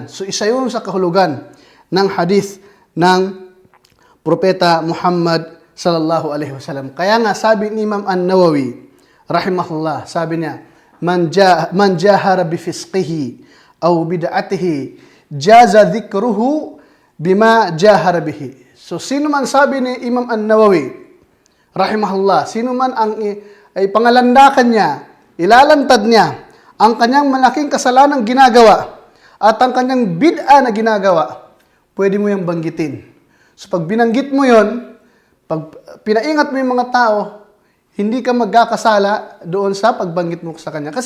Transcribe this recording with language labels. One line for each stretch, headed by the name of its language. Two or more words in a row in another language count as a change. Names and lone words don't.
Filipino: So isa yun sa kahulugan ng hadith ng Propeta Muhammad
Arabic: صلى الله عليه وسلم.
Filipino: Kaya nga sabi ni Imam An-Nawawi rahimahullah, sabi niya,
Arabic: من جاهر بفسقه أو بدعته جاز ذكره بما جاهر به.
Filipino: So sino man, sabi ni Imam An-Nawawi rahimahullah, sino man ay pangalandakan niya, ilalantad niya ang kanyang malaking kasalanang ginagawa at ang kanyang bid'a na ginagawa, pwede mo yung banggitin. So pag binanggit mo yon, pag pinaingat mo yung mga tao, hindi ka magkakasala doon sa pagbanggit mo sa kanya.